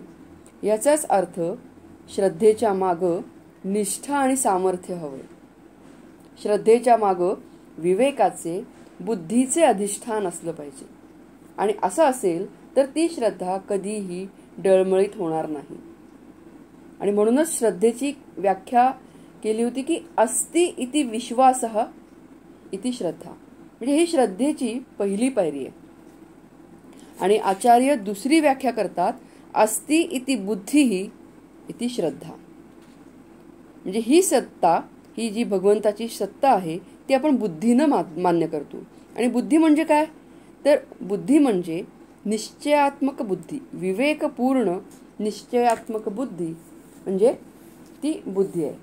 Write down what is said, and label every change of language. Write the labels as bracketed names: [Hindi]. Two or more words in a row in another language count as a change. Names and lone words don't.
[Marathi] याचाच अर्थ श्रद्धेच्या मागं निष्ठा आणि सामर्थ्य हवंय. श्रद्धेच्या मागं विवेकाचे, बुद्धीचे अधिष्ठान असलं पाहिजे. आणि असं असेल तर ती श्रद्धा कधीही डळमळीत होणार नाही. आणि म्हणूनच श्रद्धेची व्याख्या केली होती की [Sanskrit] अस्ति इति विश्वासः इति श्रद्धा. [Marathi] म्हणजे ही श्रद्धेची पहिली पायरी आहे. आणि आचार्य दुसरी व्याख्या करतात, [Sanskrit] अस्ति इति बुद्धिः इति श्रद्धा. [Marathi] म्हणजे ही सत्ता, ही जी भगवंताची सत्ता आहे ती आपण बुद्धीनं मान्य करतो. आणि बुद्धी म्हणजे काय? तर बुद्धी म्हणजे निश्चयात्मक बुद्धी, विवेकपूर्ण निश्चयात्मक बुद्धी म्हणजे ती बुद्धी आहे.